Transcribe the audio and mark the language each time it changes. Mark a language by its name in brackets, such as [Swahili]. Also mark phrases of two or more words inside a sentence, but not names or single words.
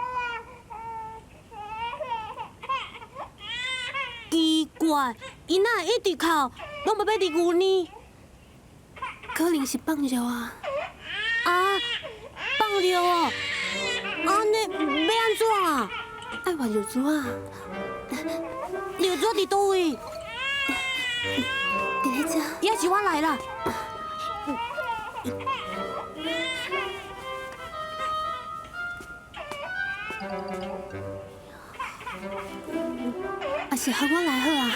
[Min Nan Chinese] 奇怪，伊哪会一直哭，拢无要滴牛奶？可能是放尿啊。啊，放尿哦！安尼要安怎啊？爱换尿珠啊？尿纸伫倒位？伫咧遮。也是我来啦。啊是互我来好啊。